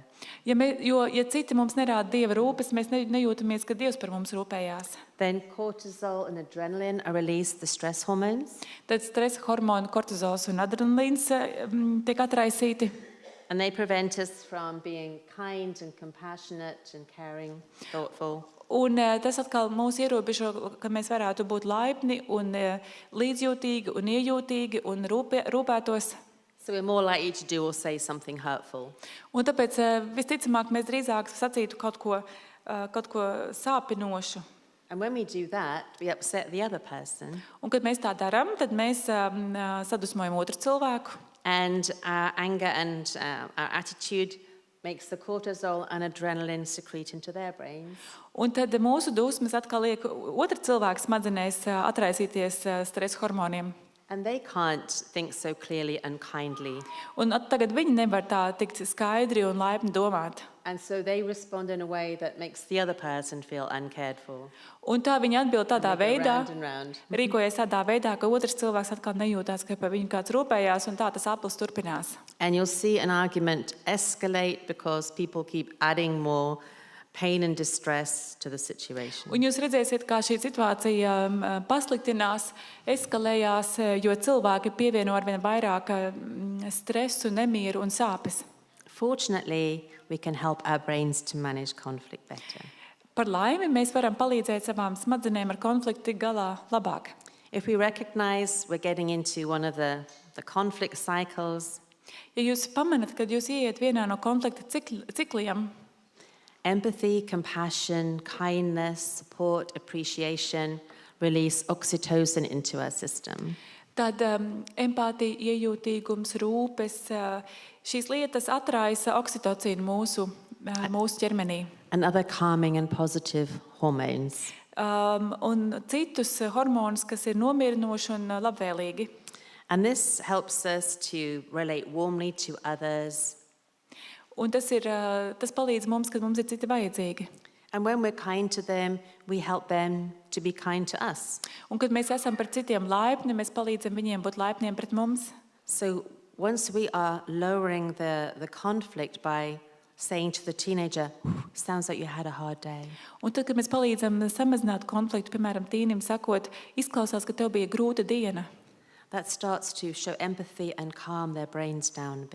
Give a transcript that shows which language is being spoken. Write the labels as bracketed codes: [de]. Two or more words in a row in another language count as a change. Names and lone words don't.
[lv] ja citi mums nerāda Dieva rūpes, mēs nejūtamies, ka Dievs par mums rūpējās. [en] then cortisol and adrenaline are released, the stress hormones, [lv] Tad stresa hormoni, kortizols un adrenalīns tiek atraisīti. [en] and they prevent us from being kind and compassionate and caring, thoughtful. [lv] Un tas atkal mūs ierobežo, ka mēs varētu būt laipni un līdzjūtīgi un iejūtīgi un rūpētos. [en] So we're more likely to do or say something hurtful. [lv] Un tāpēc visticamāk mēs drīzāk sacītu kaut ko sāpinošu. [en] And when we do that, we upset the other person, [lv] Un kad mēs tā darām, tad mēs sadusmojam otru cilvēku. [en] and our anger and our attitude makes the cortisol and adrenaline secrete into their brains. [lv] Un tad mūsu dusmas atkal liek otru cilvēku smadzenēs atraisīties stresa hormoniem. [en] And they can't think so clearly and kindly. [lv] Un tagad viņi nevar tā tikt skaidri un laipni domāt. [en] And so they respond in a way that makes the other person feel uncared for. [lv] Un tā viņi atbild tādā [en] They go [lv] veidā, [en] round and round. [lv] rīkojas tādā veidā, ka otrs cilvēks atkal nejūtās, ka par viņu kāds rūpējās, un tā tas aplis turpinās. [en] And you'll see an argument escalate because people keep adding more pain and distress to the situation. [lv] Un jūs redzēsiet, kā šī situācija pasliktinās, eskalējās, jo cilvēki pievieno arvien vairāk stresu, nemieru un sāpes. [en] Fortunately, we can help our brains to manage conflict better. [lv] Par laimi mēs varam palīdzēt savām smadzenēm ar konfliktu tik galā labāk. [en] If we recognize we're getting into one of the conflict cycles, [lv] Ja jūs pamanat, kad jūs ieiet vienā no konflikta cikliem, [en] empathy, compassion, kindness, support, appreciation release oxytocin into our system. [lv] Tad empātija, iejūtīgums, rūpes, šīs lietas atraisa oksitocīnu mūsu ķermenī. [en] And other calming and positive hormones. [lv] Un citus hormonus, kas ir nomierinoši un labvēlīgi. [en] And this helps us to relate warmly to others. [lv] Un tas palīdz mums, kad mums ir citi vajadzīgi. [en] And when we're kind to them, we help them to be kind to us. [lv] Un kad mēs esam pret citiem laipni, mēs palīdzam viņiem būt laipniem pret mums. [en] So once we are lowering the conflict by saying to the teenager, sounds like you had a hard day. [lv] Un tad, kad mēs palīdzam samazināt konfliktu, piemēram, tīnim sakot, izklausās, ka tev bija grūta diena. [en] That starts to show empathy and calm their brains down a bit.